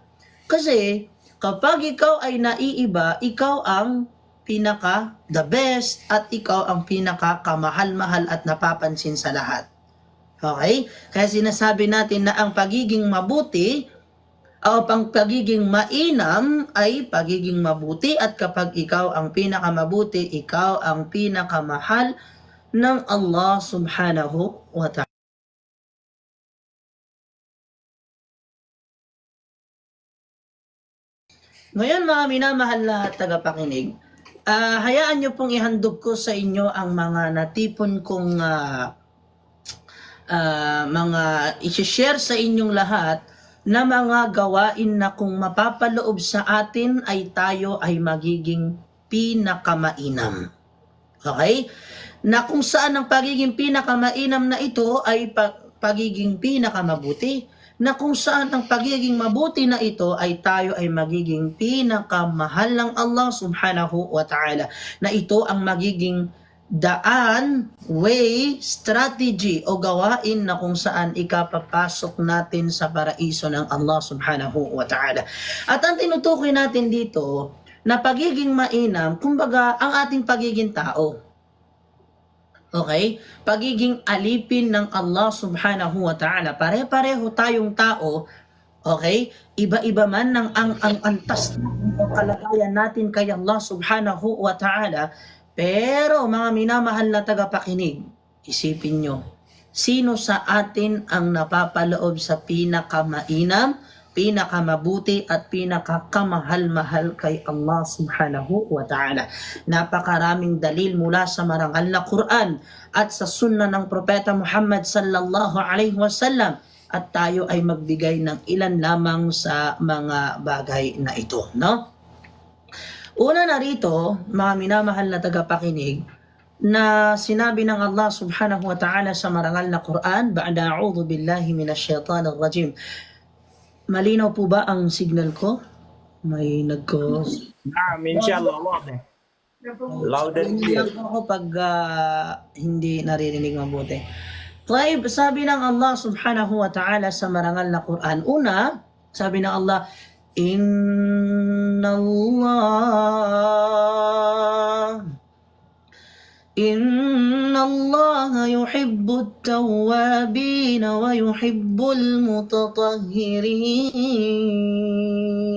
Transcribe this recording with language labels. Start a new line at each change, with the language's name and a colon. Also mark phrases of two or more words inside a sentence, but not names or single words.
Filipino: Kasi, kapag ikaw ay naiiba, ikaw ang pinaka
English: the best
Filipino: at ikaw ang pinaka kamahal-mahal at napapansin sa lahat. Okay? Kaya sinasabi natin na ang pagiging mabuti o ang pagiging mainam ay pagiging mabuti, at kapag ikaw ang pinakamabuti, ikaw ang pinakamahal ng
Arabic: الله سبحانه وتعالى.
Filipino: Ngayon mga minamahal na tagapakinig, hayaan nyo pong ihandog ko sa inyo ang mga natipon kong mga i-share sa inyong lahat na mga gawain na kung mapapaloob sa atin ay tayo ay magiging pinakamainam. Okay? Na kung saan ang pagiging pinakamainam na ito ay pagiging pinakamabuti, na kung saan ang pagiging mabuti na ito ay tayo ay magiging pinakamahal ng
Arabic: الله سبحانه وتعالى,
Filipino: na ito ang magiging daan, way, strategy o gawain na kung saan ikapapasok natin sa paraiso ng
Arabic: الله سبحانه وتعالى.
Filipino: At ang tinutukoy natin dito na pagiging mainam, kumbaga ang ating pagiging tao. Okay? Pagiging alipin ng
Arabic: الله سبحانه وتعالى.
Filipino: Pare-pareho tayong tao. Okay? Iba-iba man ng ang antas ng kalagayan natin kay
Arabic: الله سبحانه وتعالى.
Filipino: Pero mga minamahal na tagapakinig, isipin nyo, sino sa atin ang napapaloob sa pinakamainam, pinakamabuti at pinakakamahal-mahal kay
Arabic: الله سبحانه وتعالى?
Filipino: Napakaraming dalil mula sa marangal na Quran at sa sunna ng Propeta Muhammad
Arabic: صلى الله عليه وسلم,
Filipino: at tayo ay magbigay ng ilan lamang sa mga bagay na ito, no? Una na rito, mga minamahal na tagapakinig, na sinabi ng
Arabic: الله سبحانه وتعالى
Filipino: sa marangal na Quran,
Arabic: بعد أعوذ بالله من الشيطان الرجيم.
Filipino: Malinaw po ba ang signal ko? May nagko...
English: Inshallah, wazi. Loud and clear.
Filipino: Ako pag hindi naririnig mabuti. Taib, sabi ng
Arabic: الله سبحانه وتعالى
Filipino: sa marangal na Quran. Una, sabi ng
Arabic: Allah, إن الله يحب التوابين ويحب المتطهرين.